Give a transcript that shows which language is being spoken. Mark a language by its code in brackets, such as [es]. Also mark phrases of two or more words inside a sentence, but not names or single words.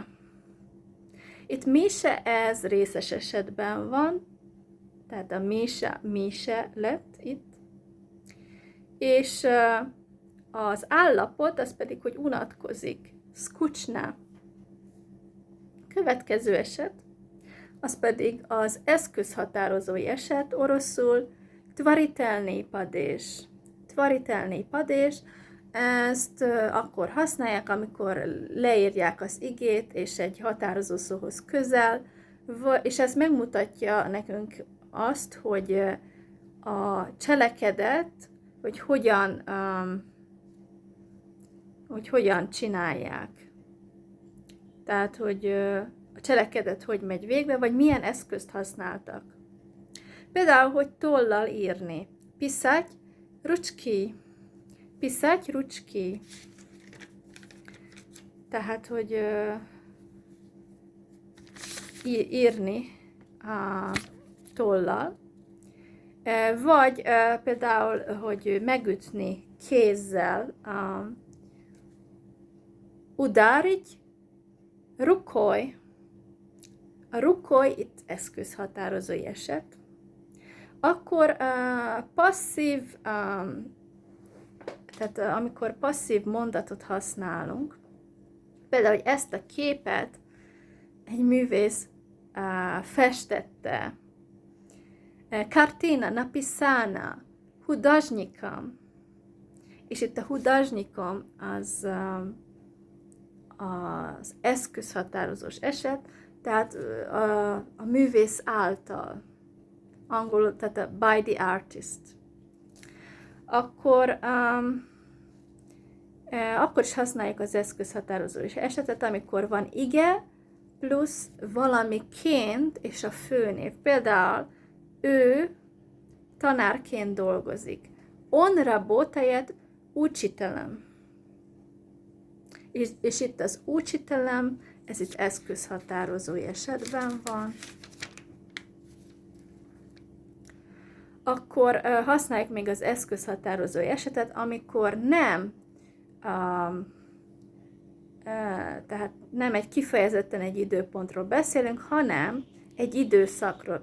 [hu] Itt Mise ez részes esetben van, tehát a Misha lett itt, és az állapot az pedig, hogy unatkozik. Skучно. Következő eset, az pedig az eszközhatározói eset, oroszul [ru] творительный падеж. Tворительный падеж, [hu] ezt akkor használják, amikor leírják az igét, és egy határozó szóhoz közel, és ez megmutatja nekünk azt, hogy a cselekedet, hogy hogyan csinálják. Tehát, hogy a cselekedet hogy megy végbe, vagy milyen eszközt használtak. Például, hogy tollal írni. [ru] Pисать, ручкой. Писать ручкой. [hu] Tehát, hogy írni tollal. Vagy például, hogy megütni kézzel. [ru] Ударить рукой. [hu] A rukoj itt eszközhatározói eset. Akkor passzív, tehát amikor passzív mondatot használunk, például, hogy ezt a képet egy művész festette. [ru] Kартина написана художником. [hu] És itt a hudожником az eszközhatározós eset, tehát a művész által. Angolul, tehát a [en] by the artist. [hu] Akkor is használjuk az eszközhatározós esetet, amikor van ige, plusz valamiként és a főnév. Például ő tanárként dolgozik. [ru] Он работает учителем. [hu] És itt az учителем, ez itt eszközhatározói esetben van. Akkor használjuk még az eszközhatározói esetet, amikor nem, tehát nem egy kifejezetten egy időpontról beszélünk, hanem egy időszakról.